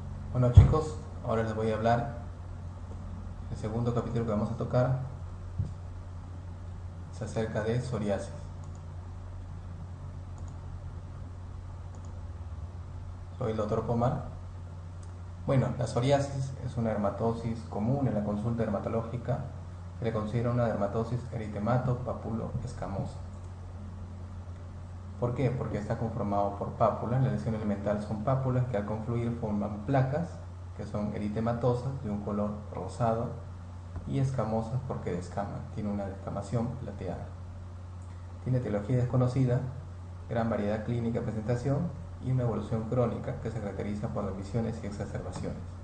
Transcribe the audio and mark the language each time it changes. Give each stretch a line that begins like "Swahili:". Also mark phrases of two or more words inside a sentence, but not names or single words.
Spanish: Bueno chicos, ahora les voy a hablar. El segundo capítulo que vamos a tocar es acerca de psoriasis. Soy el doctor Pomar. Bueno, la psoriasis es una dermatosis común en la consulta dermatológica. Se le considera una dermatosis eritemato-papulo-escamosa. ¿Por qué? Porque está conformado por pápulas. La lesión elemental son pápulas que al confluir forman placas que son eritematosas de un color rosado y escamosas porque descaman. Tiene una descamación plateada. Tiene etiología desconocida, gran variedad clínica de presentación y una evolución crónica que se caracteriza por revisiones y exacerbaciones.